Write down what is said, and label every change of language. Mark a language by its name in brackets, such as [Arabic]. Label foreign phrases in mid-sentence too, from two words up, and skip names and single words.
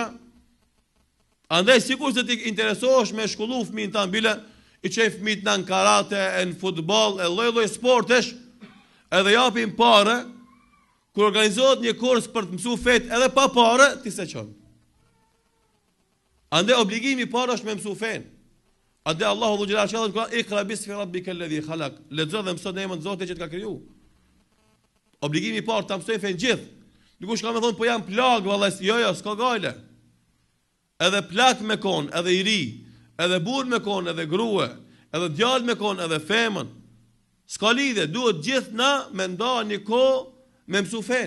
[Albanian] Andaj sikur se ti interesohesh me shkollu fëmijën tan, bile i çej fëmijët në karate, në futboll, e lloj-lloj sportesh, edhe japin parë, kur organizohet një kurs për të mësuar fet edhe pa parë, ti se çon. Andaj obligimi i parë është me mësu fen. Andaj Allahu Dhul Jalali ka thënë [Arabic] اقرأ باسم ربك الذي خلق. [Albanian] Lexo dhe mëso në emrin e Zotit që të ka kriju. Obligimi i parë ta mësoj fen gjithë. Dikush ka më thonë po jam plag vallai, jo, s'ka gale. Edhe plak me kon, edhe i ri, edhe burr me kon, edhe grua, edhe djalë me kon, edhe femën. S'ka lidhje, duhet gjithë na me nda një kohë me mësu fen.